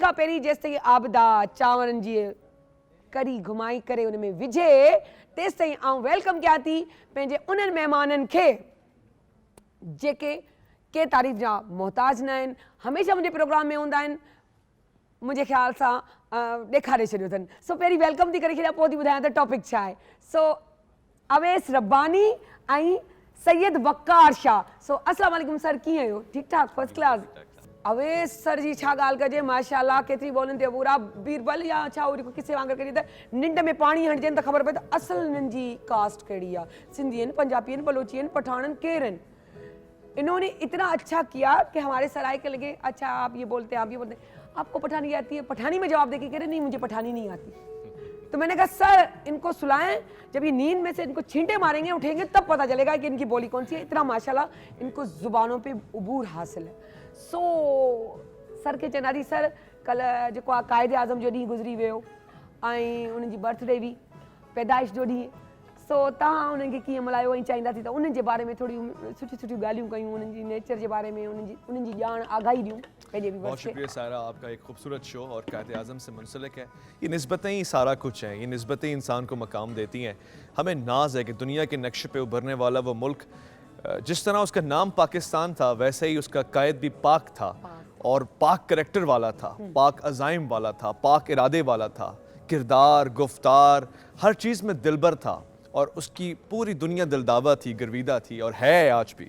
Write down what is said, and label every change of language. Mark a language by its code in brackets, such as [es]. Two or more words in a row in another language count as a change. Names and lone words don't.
[sd] खां पहिरीं जेसि ताईं आबदा चांवरनि जी करी घुमाई करे उन में विझे तेसि ताईं आउं वेलकम कयां थी पंहिंजे उन्हनि महिमाननि खे जेके के तारीफ़ जा मोहताज न आहिनि हमेशह मुंहिंजे प्रोग्राम में हूंदा आहिनि मुंहिंजे ख़्याल सां ॾेखारे छॾियो अथनि सो पहिरीं वेलकम थी करे छॾियां पोइ थी ॿुधायां त टॉपिक छा आहे सो अवेस रब्बानी ऐं सैयद वक़ार शाह सो अस्सलाम वालेकुम सर कीअं आहियो ठीकु ठाक फर्स्ट क्लास अवेस सर जी छा ॻाल्हि कजे माशाल्लाह केतिरी बोलनि ते पूरा बीरबल या छा उहो जेको किसे वांगुरु कजे त निंड में पाणी हणिजनि त ख़बर पए त असुल हिननि जी कास्ट कहिड़ी आहे सिंधी आहिनि पंजाबी आहिनि बलोची आहिनि पठान आहिनि केरु आहिनि [ur] انہوں نے اتنا اچھا کیا کہ ہمارے سرائے کے لگے اچھا آپ یہ بولتے ہیں آپ یہ بولتے ہیں آپ کو پٹھانی آتی ہے پٹھانی میں جواب دے کے کہہ رہے نہیں مجھے پٹھانی نہیں آتی تو میں نے کہا سر ان کو سلائیں جب یہ نیند میں سے ان کو چھینٹے ماریں گے اٹھیں گے تب پتا چلے گا کہ ان کی بولی کون سی ہے اتنا ماشاءاللہ ان کو زبانوں پہ عبور حاصل ہے [sd] सो सर के चनारी सर कल जो कायदे आज़म जो ॾींहुं गुज़री वियो ऐं उन्हनि जी बर्थडे बि पैदाइश जो ॾींहुं सो तव्हां उन्हनि खे कीअं मल्हायो ऐं चाहींदासीं त उन्हनि जे बारे में थोरी सुठियूं सुठियूं ॻाल्हियूं कयूं उन्हनि जी नेचर जे बारे में उन्हनि जी ॼाण आगाही ॾियूं पंहिंजे भी [ur] بہت شکریہ سارہ آپ کا ایک خوبصورت شو اور قائداعظم سے منسلک ہے یہ نسبتیں ہی سارا کچھ ہیں یہ نسبتیں انسان کو مقام دیتی ہیں ہمیں ناز ہے کہ دنیا کے نقشے پہ ابھرنے والا وہ ملک جس طرح اس کا نام پاکستان تھا ویسے ہی اس کا قائد بھی پاک تھا اور پاک کیریکٹر والا تھا، پاک عزائم والا تھا، پاک ارادے والا تھا، کردار، گفتار، ہر چیز میں دلبر تھا اور اس کی پوری دنیا دلدادہ تھی، گرویدہ تھی اور ہے آج بھی.